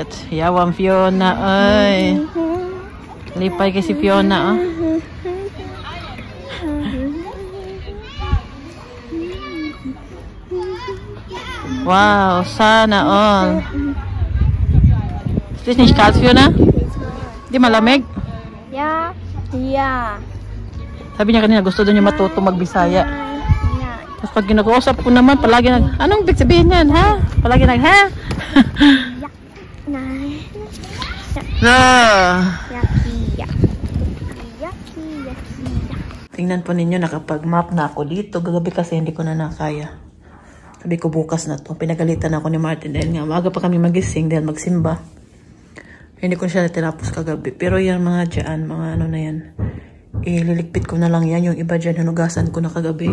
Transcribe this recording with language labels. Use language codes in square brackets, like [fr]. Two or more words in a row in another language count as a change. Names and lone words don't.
[ceb] Yawang Fiona, ay. Lipay kay si Fiona, oh. [tl] Wow, sana all. [de] Ist das nicht kalt, Fiona? [tl] Di malamig? [de] Ja. Ja. [tl] Sabi niya kanina gusto doon niya matuto magbisaya. [de] Ja. [tl] Tapos pag ginag-uusap ko naman, palagi anong big sabihin yan, ha? Palagi ha? [de] Ja. Nein. [tl] No. Yaki. Yaki. Yaki. Yaki. Tingnan po ninyo, nakapag-map na ako dito. Gagabi kasi hindi ko na nakaya. Sabi ko bukas na to. Pinagalitan ako ni Martin dahil nga maaga pa kami magising dahil magsimba. Hindi ko siya tinapos kagabi. Pero yan mga dyan, mga ano na yan. Ililigpit ko na lang yan. Yung iba dyan, hinugasan ko na kagabi.